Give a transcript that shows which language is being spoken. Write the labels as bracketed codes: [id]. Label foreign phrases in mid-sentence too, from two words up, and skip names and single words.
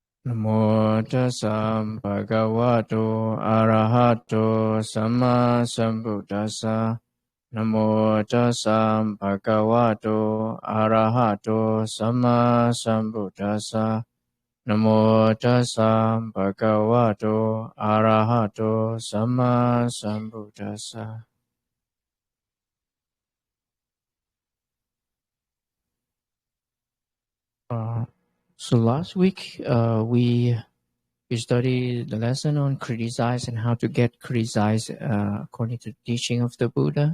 [pi] Namo tassa bhagavato arahato samma sambuddhassa. Namo tassa bhagavato arahato samma sambuddhassa. Namo tassa bhagavato arahato samma sambuddhassa. [en] So last week we studied the lesson on criticize and how to get criticized according to the teaching of the Buddha.